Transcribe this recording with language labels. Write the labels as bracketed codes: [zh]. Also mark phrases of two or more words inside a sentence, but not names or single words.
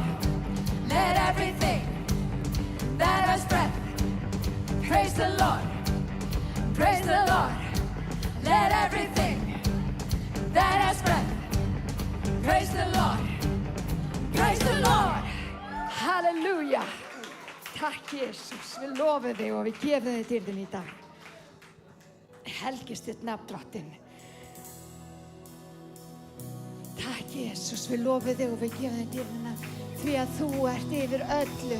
[en] Let everything that has breath praise the Lord. Praise the Lord. Let everything that has breath praise the Lord. Praise the Lord. [is] Halleluja. Takk Jesus, við lofum þig og við gefum þig dyrðin í dag. Helgist þitt nafn drottinn. Takk Jesus, við lofum þig og við gefum þig dyrðina því að þú ert yfir öllu.